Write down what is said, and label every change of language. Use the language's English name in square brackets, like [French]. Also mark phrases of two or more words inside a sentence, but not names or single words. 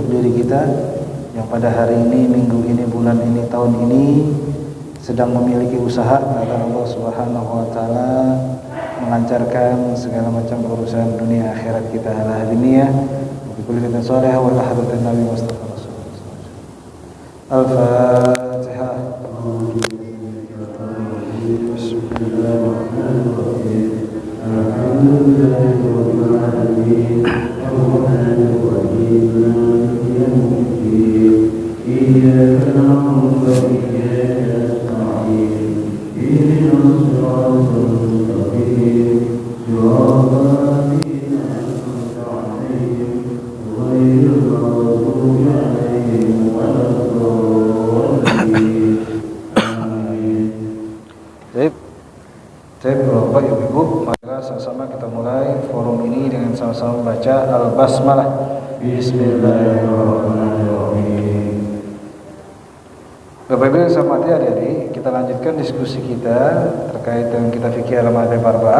[Indonesian] diri kita yang pada hari ini, minggu ini, bulan ini, tahun ini sedang memiliki usaha agar Allah [Arabic] سبحانه وتعالى [Indonesian] melancarkan segala macam urusan dunia akhirat kita. [Arabic] على هادنية وكل خير صالحة وحضرة نبي مصطفى صلى الله عليه وسلم. Al-Fatihah. Bismillahirrahmanirrahim. الحمد لله رب العالمين. الرحمن الرحيم مالك يوم الدين. إياك نعبد وإياك نستعين. اهدنا الصراط المستقيم. صراط الذين أنعمت عليهم غير المغضوب عليهم ولا الضالين. Amin. [Indonesian] Baik, Bapak Ibu, marilah sama-sama kita mulai forum ini dengan sama-sama membaca Al-Basmalah. Bismillahirrahmanirrahim. Bapak Ibu yang saya hormati adik-adik, kita lanjutkan diskusi kita terkait dengan kitab fikih [Arabic] المذهب أربعة.